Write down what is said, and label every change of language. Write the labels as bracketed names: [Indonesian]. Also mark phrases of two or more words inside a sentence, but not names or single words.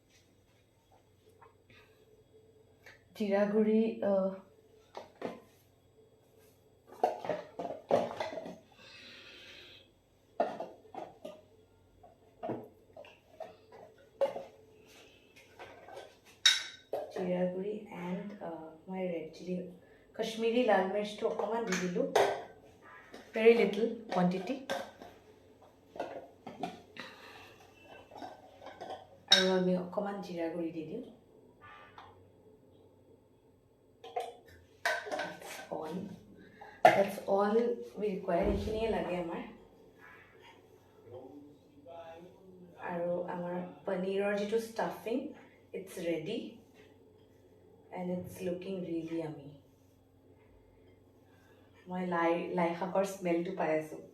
[Assamese] জিৰা গুৰি জিৰা গুৰি [English] and my red chili Kashmiri [Assamese] লাল মিৰ্চটো অকমান দি দিলো [English] very little quantity [Assamese] আৰু আমি অকমান জিৰা গুৰি দি দিম [English] that's all we require [Assamese] এইখিনিয়ে লাগে আমাৰ আৰু আমাৰ পনীৰৰ যিটো [English] stuffing it's ready and it's looking really yummy [Assamese] মই লাই শাকৰ স্মেলটো পাই আছো